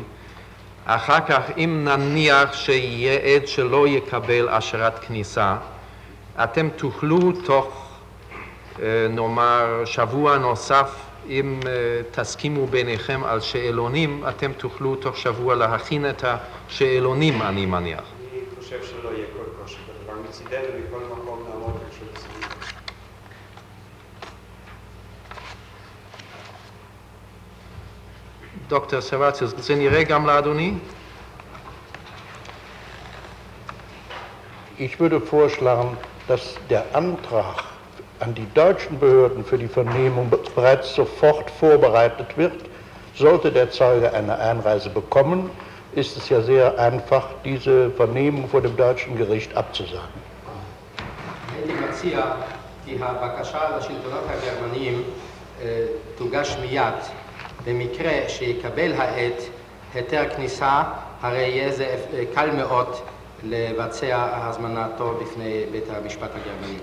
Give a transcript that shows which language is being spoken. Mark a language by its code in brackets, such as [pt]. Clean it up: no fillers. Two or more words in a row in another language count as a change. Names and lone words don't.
[he] אחר כך, אם נניח שיהיה עד שלא יקבל אשרת כניסה, אתם תוכלו תוך, נאמר, שבוע נוסף, אם תסכימו ביניכם על שאלונים, אתם תוכלו תוך שבוע להכין את השאלונים, אני מניח. אני חושב שלא יהיה כל קושי בדבר. מצידנו מכל מקום נעמוד לרשות הציבור. דוקטור סרבציוס, זה נראה גם לאדוני? [de] Ich würde vorschlagen, dass der Antrag an die deutschen Behörden für die Vernehmung bereits sofort vorbereitet wird. Sollte der Zeuge eine Einreise bekommen, ist es ja sehr einfach, diese Vernehmung vor dem deutschen Gericht abzusagen. [he] הייתי מציע כי הבקשה לשלטונות הגרמניים תוגש מיד. במקרה שיקבל העד היתר כניסה, הרי יהיה זה קל מאוד לבצע הזמנתו בפני בית המשפט הגרמני.